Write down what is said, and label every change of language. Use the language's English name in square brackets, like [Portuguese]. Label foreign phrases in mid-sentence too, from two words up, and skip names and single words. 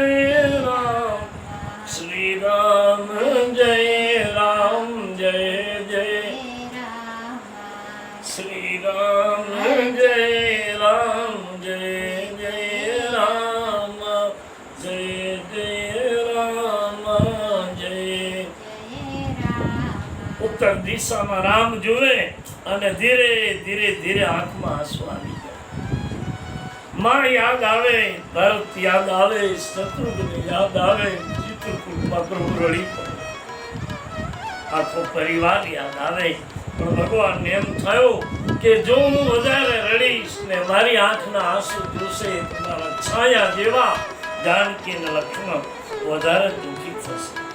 [Hindi] जय राम श्री राम जय जय જય રામ श्री राम जय राम जय [Gujarati] उत्तर દિશામાં રામ જોવે અને ધીરે ધીરે ધીરે આંખમાં આંસુ આવી જાય માં યાદ આવે ભરત યાદ આવે શત્રુઘ્ન યાદ આવે ચિત્રકૂટમાં પ્રભુ રડી પડે આખો પરિવાર યાદ આવે પણ ભગવાનને એમ થયું કે જો હું વધારે રડીશ ને મારી આંખના આંસુ જોશે તમારા છાયા જેવા જાનકી અને લક્ષ્મણ વધારે દુઃખી થશે